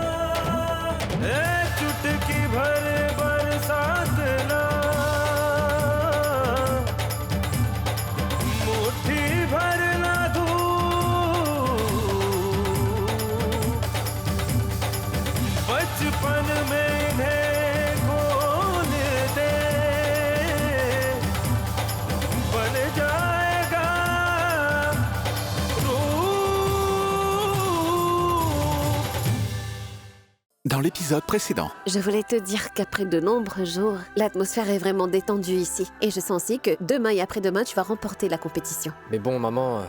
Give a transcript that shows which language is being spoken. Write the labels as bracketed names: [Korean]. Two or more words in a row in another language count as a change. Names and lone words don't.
[Hindi] चुटकी भर बरसात ना, मुट्ठी भर ना धूप, बचपन में इन्हें खोल दे, बन जाएगा [French] Dans l'épisode précédent, Je voulais te dire qu'après de nombreux jours, l'atmosphère est vraiment détendue ici. Et je sens aussi que demain et après-demain, tu vas remporter la compétition. Mais bon, maman...